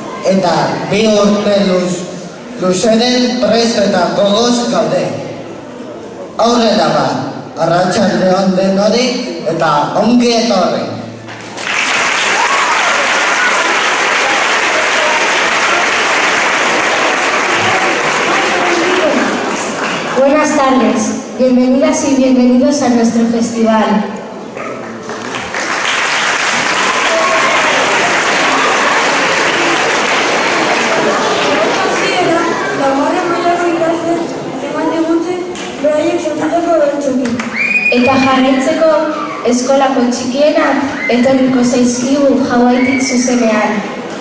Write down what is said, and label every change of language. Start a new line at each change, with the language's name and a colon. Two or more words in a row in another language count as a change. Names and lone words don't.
Basque: eta 2 urte luzeren prest eta gogoz gaude. Aurrera bat, arratsalde on denoi eta ongi etorri.
Spanish: Buenas tardes, bienvenidas y bienvenidos a nuestro festival.
Basque: Eta jarraitzeko eskolako txikienak etorriko zaizkigu Hawaiitik zuzenean.